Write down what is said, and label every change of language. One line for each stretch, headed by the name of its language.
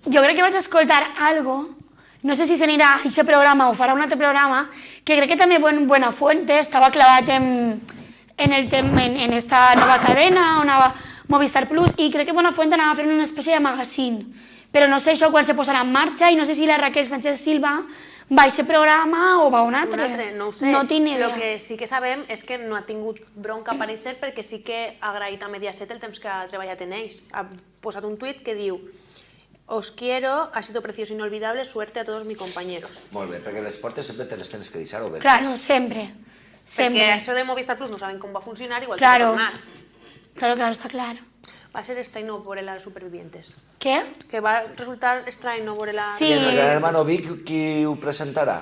Catalan: jo crec que vaig escoltar algo, no sé si s'anirà a aquest programa o farà un altre programa, que crec que també Buenafuente estava clavat en esta nova cadena, una Movistar Plus, i crec que Buenafuente anava a fer una espècie de magazine. Però no sé això quan se posarà en marxa i no sé si la Raquel Sánchez Silva va a aquest programa o va a un Un altre. altre, no ho sé. No tinc ni idea. El que sí que sabem és que no ha tingut bronca a aparèixer perquè sí que ha agraït a Mediaset el temps que ha treballat en ells. Ha posat un tuit que diu:
Spanish: os quiero, ha sido precioso e inolvidable, suerte a todos mis compañeros.
Catalan: Molt bé, perquè les portes sempre te les tens que deixar obertes. Claro, sempre. Sempre. Perquè això de Movistar Plus no saben com va funcionar, igual Claro. que va tornar.
Spanish: Claro, está claro.
Catalan: Va ser estrany no veure les Supervivientes.
Spanish: ¿Qué?
Catalan: Que va resultar estrany no veure la... Sí. I en el Gran Hermano Vic, qui ho presentarà?